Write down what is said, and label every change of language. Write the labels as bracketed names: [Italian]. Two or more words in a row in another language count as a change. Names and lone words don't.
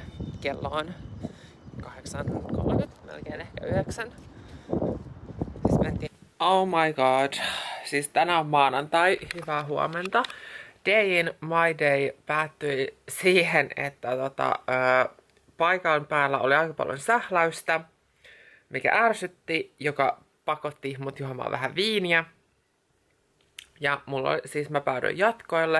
[Finnish] Kello on 8:30, melkein ehkä 9. Siis mentiin. [English] Oh my god. [Finnish] Siis tänään on maanantai. Hyvää huomenta. Dayin My Day päättyi siihen, että paikan päällä oli aika paljon sähläystä, mikä ärsytti, joka pakotti mut juomaan vähän viiniä. Ja siis mä päädyin jatkoille.